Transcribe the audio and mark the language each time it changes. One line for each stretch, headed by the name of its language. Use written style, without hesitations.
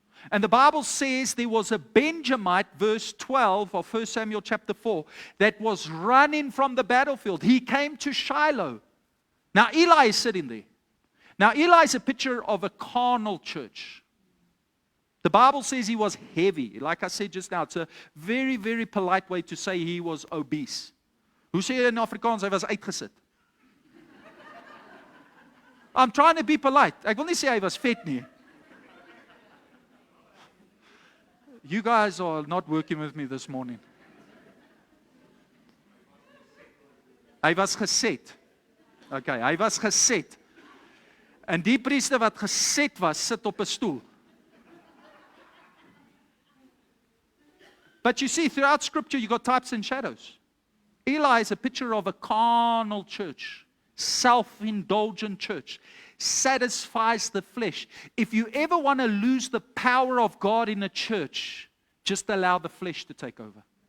English: And the Bible says there was a Benjamite, verse 12 of 1 Samuel chapter 4, that was running from the battlefield. He came to Shiloh. Now Eli is sitting there. Now Eli is a picture of a carnal church. The Bible says he was heavy. Like I said just now, it's a very, very polite way to say he was obese.
Afrikaans: Hoe sê jy in Afrikaans, hy was uitgesit?
English: I'm trying to be polite.
Afrikaans: Ek wil nie sê hy was vet nie.
English: You guys are not working with me this morning.
Afrikaans: Hy was geset. Okay, hy was geset. En die priester wat geset was, sit op 'n stoel.
English: But you see, throughout Scripture, you got types and shadows. Eli is a picture of a carnal church, self-indulgent church, satisfies the flesh. If you ever want to lose the power of God in a church, just allow the flesh to take over.